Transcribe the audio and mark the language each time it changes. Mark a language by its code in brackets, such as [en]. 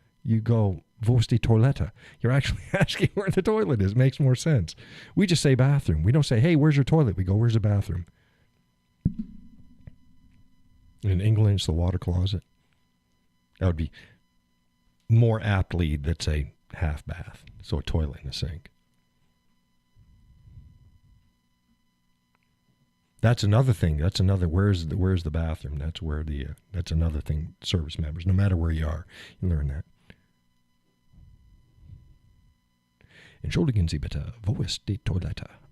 [en] You go, [de] wo ist die Toilette? [en] You're actually asking where the toilet is. Makes more sense. We just say bathroom. We don't say, hey, where's your toilet? We go, where's the bathroom? In England, it's the water closet. That would be more aptly, let's say, half bath. So a toilet and a sink. That's another thing. Where's the bathroom? That's another thing. Service members, no matter where you are, you learn that. [de] Entschuldigen Sie bitte, wo ist die Toilette?